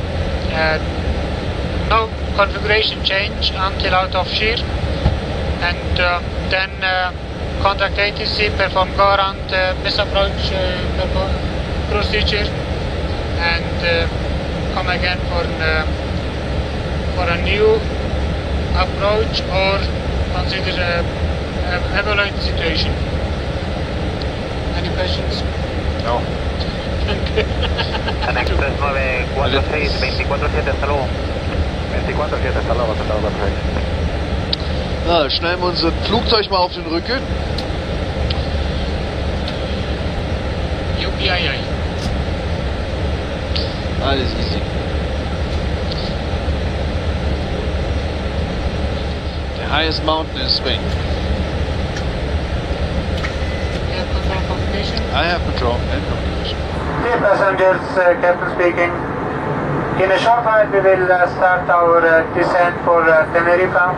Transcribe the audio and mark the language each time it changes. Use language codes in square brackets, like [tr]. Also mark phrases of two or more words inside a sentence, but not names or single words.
[en] no configuration change until out of shear, and then contact ATC, perform go around misapproach procedure, and come again for a new approach or consider evaluate the situation. Any questions? No. Express 946, 24-7, [es] hasta luego. 24-7, hasta luego, [de] perfekt. Na, schnellen wir unser Flugzeug mal auf den Rücken. UPII. Alles easy. [en] The highest mountain in Spain. Air control communication. I have control and communication. Dear passengers, Captain speaking. In a short while we will start our descent for Teneriffa.